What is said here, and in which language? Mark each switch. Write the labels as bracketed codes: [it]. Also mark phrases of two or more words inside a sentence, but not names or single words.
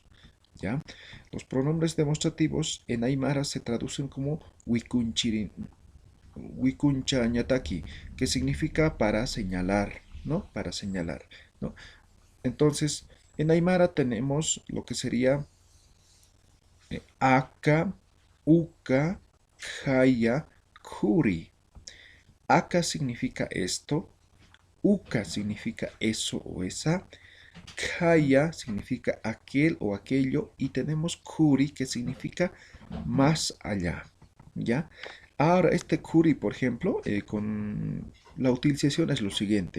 [es] ¿Ya? Los pronombres demostrativos en Aymara se traducen como wikunchañataki, que significa para señalar, ¿no? Para señalar, ¿no? Entonces, en Aymara tenemos lo que sería [ay] aka, uka, jaya, kuri. [es] Aka significa esto, uka significa eso o esa, kaya significa aquel o aquello y tenemos kuri que significa más allá, ¿ya? Ahora este kuri, por ejemplo, con la utilización es lo siguiente.